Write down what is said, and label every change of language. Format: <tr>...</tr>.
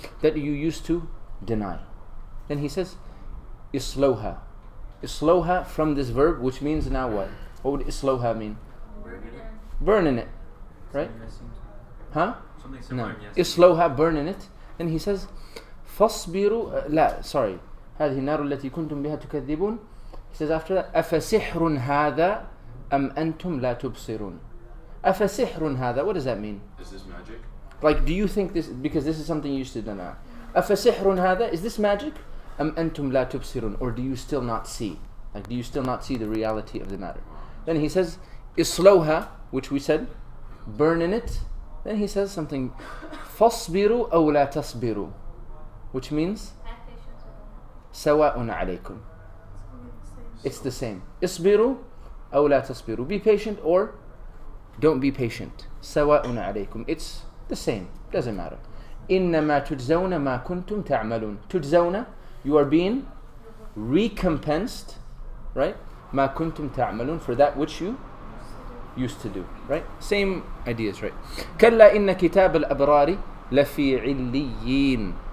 <en>That you used to deny. Then he says,</en> <ar>إصلوها.</ar> <en>Isloha from this verb, which means now what? What would isloha mean? Burn in it. Right? Huh? Something similar, No. yes. Isloha, burn in it.</en> <ar>Then he says, فاصبروا لا,</ar> <en>sorry.</en> <ar>هذه النار التي كنتم بها تكذبون.</ar> <en>He says after that,</en> <ar>أفسحر هذا أم أنتم لا تبصرون. أفسحر هذا,</ar> <en>what does that mean? Is this magic? Like, do you think this, because this is something you used to deny.</en> <ar>أفسحر هذا,</ar> <en>is this magic?</en> <ar>أم أنتم لا تبصرون,</ar> <en>or do you still not see? Like, do you still not see the reality of the matter? Then he says,</en> <ar>إصلوها,</ar> <en>which we said, burn in it. Then he says something,</en> <ar>فاصبروا أو لا تصبروا,</ar> <en>which means</en> <ar>سواء عليكم.</ar> <en>It's the same.</en> <ar>اصبروا أو لا تصبروا.</ar> <en>Be patient or don't be patient.</en> <ar>سواء عليكم.</ar> <en>It's the same. Doesn't matter.</en> <ar>إنما تجزون ما كنتم تعملون. تجزون,</ar> <en>you are being recompensed, right?</en> <ar>ما كنتم تعملون,</ar> <en>for that which you used to do, right? Same ideas, right?</en> <ar>كلا إن كتاب الأبرار لفي عليين.</ar>